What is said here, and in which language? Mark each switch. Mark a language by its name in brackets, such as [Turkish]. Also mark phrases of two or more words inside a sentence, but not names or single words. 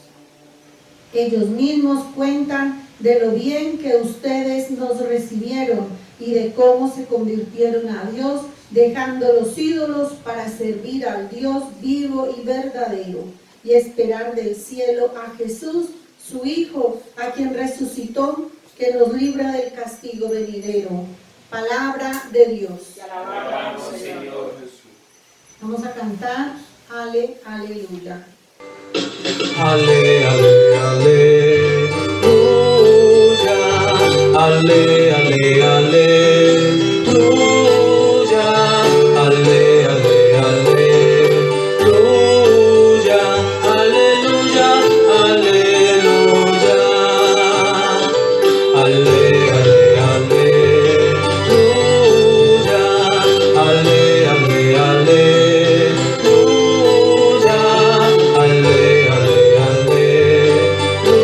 [Spanish] Ellos mismos cuentan de lo bien que ustedes nos recibieron y de cómo se convirtieron a Dios, dejando los ídolos para servir al Dios vivo y verdadero, y esperar del cielo a Jesús, su Hijo, a quien resucitó, que nos libra del castigo venidero. Palabra de Dios. Vamos a cantar aleluya. Ale, ale, aleluya, ale, ale, aleluya, ale, ale, aleluya, aleluya, aleluya, ale, ale, aleluya, ale, ale, aleluya, ale, ale, aleluya.